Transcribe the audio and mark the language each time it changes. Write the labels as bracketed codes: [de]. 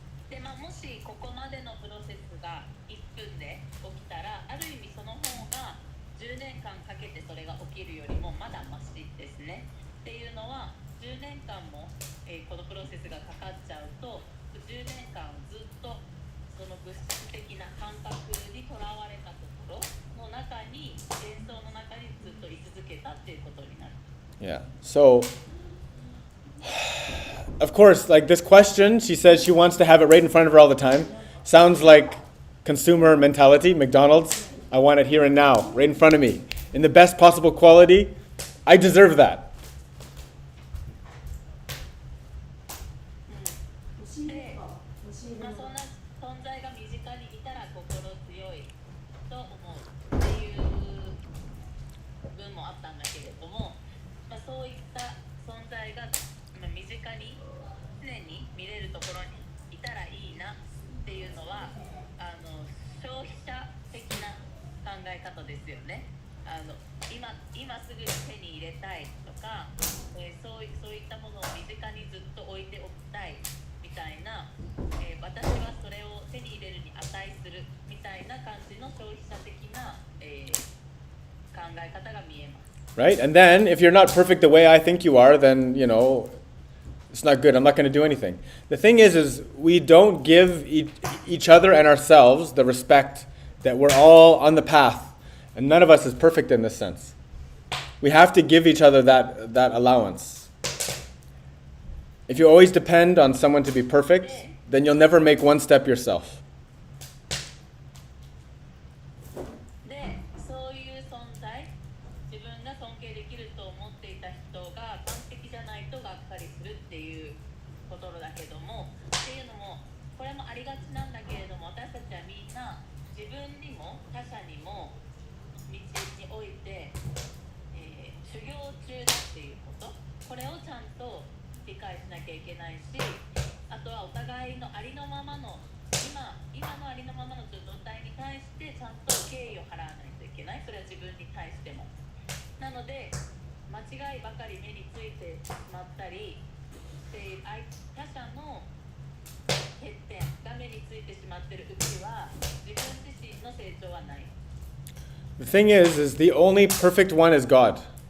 [ja] でもしここまでのプロセスが1分で起きたら、ある意味その方が10年間かけてそれが起きるよりもまだマシですね。っていうのは10年間も、このプロセスがかかっちゃうと、10年間ずっとその物質的な感覚にとらわれたところの中に、幻想の中にずっと居続けたっていうことになる。 [en] Yeah. So, of course, like this question, she says she wants to have it right in front of her all the time. Sounds like consumer mentality, McDonald's. I want it here and now, right in front of me, in the best possible quality. I deserve that. [ja] で、そんな存在が身近にいたら心強いと思うっていう文もあったんだけれども、そういった存在が身近に常に見れるところにいたらいいなっていうのは消費者的な考え方ですよね。今すぐに手に入れたいとか、そういったものを身近にずっと置いておきたいみたいな、私はそれを手に入れるに値するみたいな感じの消費者的な、考え方が見えます。 [en] Right? And then, if you're not perfect the way I think you are, then, it's not good. I'm not going to do anything. The thing is we don't give each other and ourselves the respect that we're all on the path. And none of us is perfect in this sense. We have to give each other that allowance. If you always depend on someone to be perfect, then you'll never make one step yourself. [ja] で、そういう存在、自分が尊敬できると思っていた人が完璧じゃないとがっかりするっていうことだけども、っていうのもこれもありがちなんだけれども、私たちはみんな自分にも他者にも道において、修行中だっていうこと、これをちゃんと理解しなきゃいけないし、あとはお互いのありのままの今のありのままの状態に対してちゃんと敬意を払わないといけない。それは自分に対しても。なので間違いばかり目についてしまったりして他者の欠点が目についてしまっているうちは自分自身の成長はない。 [en] The thing is the only perfect one is God.